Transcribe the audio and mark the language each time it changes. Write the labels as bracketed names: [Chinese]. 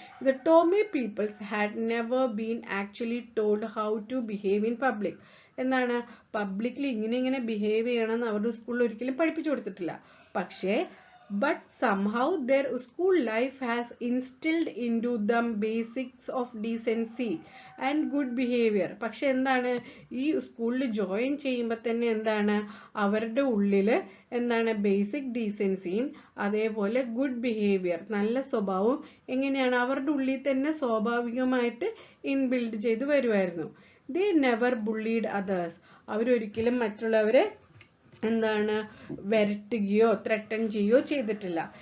[English] The Tomei peoples had never been actually told how to behave in public. [Malayalam] എന്താണ്? പബ്ലിക്കിൽ ഇങ്ങനെ behave ചെയ്യണമെന്ന് അവരുടെ സ്കൂളിൽ ഒരിക്കലും പഠിപ്പിച്ചു കൊടുത്തിട്ടില്ല. പക്ഷേ [English] but somehow their school life has instilled into them basics of decency and good behavior. [Malayalam] പക്ഷെ എന്താണ്, ഈ സ്കൂളിൽ ജോയിൻ ചെയ്യുമ്പോൾ തന്നെ എന്താണ് അവരുടെ ഉള്ളിൽ എന്താണ് ബേസിക് ഡീസൻസിയും അതേപോലെ ഗുഡ് ബിഹേവിയർ നല്ല സ്വഭാവവും എങ്ങനെയാണ് അവരുടെ ഉള്ളിൽ തന്നെ സ്വാഭാവികമായിട്ട് ഇൻബിൽഡ് ചെയ്ത് വരുമായിരുന്നു. [English] they never bullied others. [Malayalam] അവരൊരിക്കലും മറ്റുള്ളവരെ എന്താണ് വരട്ടുകയോ ത്രെട്ടൻ ചെയ്യുകയോ ചെയ്തിട്ടില്ല.